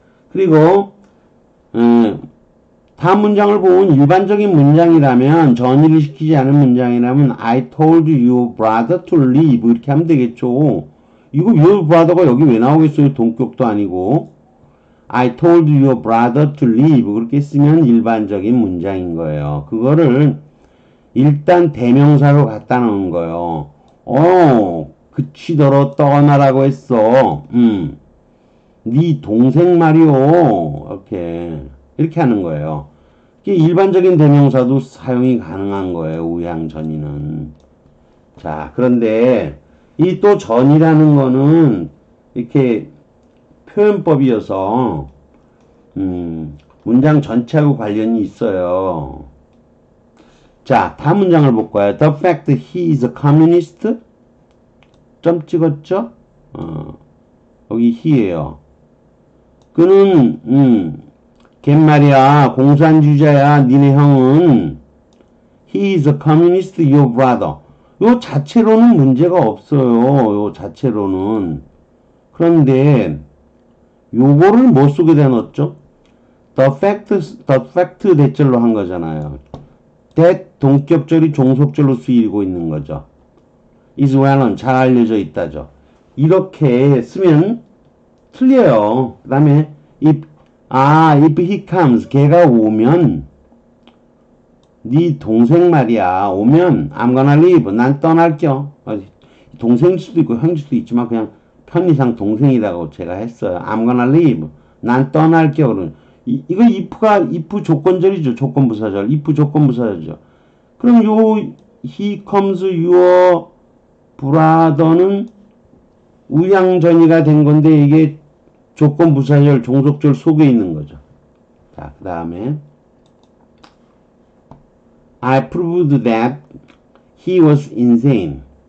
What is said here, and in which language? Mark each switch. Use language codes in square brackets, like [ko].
[ko] 그리고, 다음 문장을 보면 일반적인 문장이라면, 전의를 시키지 않은 문장이라면, [en] I told your brother to leave. [ko] 이렇게 하면 되겠죠. 이거 your brother가 여기 왜 나오겠어요? 동격도 아니고. [en] I told your brother to leave. [ko] 그렇게 쓰면 일반적인 문장인 거예요. 그거를 일단 대명사로 갖다 놓은 거예요. 그치더러 떠나라고 했어. 네 동생 말이오. 이렇게 하는 거예요. 이게 일반적인 대명사도 사용이 가능한 거예요. 우양전이는. 자, 그런데 이 또 전이라는 거는 이렇게 표현법이어서 문장 전체하고 관련이 있어요. 자, 다음 문장을 볼 거예요. [en] The fact he is a communist. [ko] 점 찍었죠? 여기 he예요. 그는 걔 말이야 공산주의자야. 니네 형은 [en] he is a communist, your brother. [ko] 요 자체로는 문제가 없어요. 요 자체로는. 그런데 요거를 뭐 속에다 넣었죠? the fact 대절로 한 거잖아요. that 동격절이 종속절로 쓰이고 있는 거죠. [en] is well known, [ko] 잘 알려져 있다죠. 이렇게 쓰면 틀려요. 그 다음에 [en] if he comes, [ko] 걔가 오면 네 동생 말이야. 오면 [en] I'm gonna leave, [ko] 난 떠날겨. 동생일 수도 있고 형일 수도 있지만 그냥 편의상 동생이라고 제가 했어요. [en] I'm gonna leave, [ko] 난 떠날겨. 그러면 이거 if 조건절이죠. 조건부사절. if 조건부사절이죠. 그럼 요 [en] he comes your brother [ko] 는 우양전이가 된 건데 이게 조건부사절 종속절 속에 있는 거죠. 자, 그 다음에 [en] I proved that he was insane.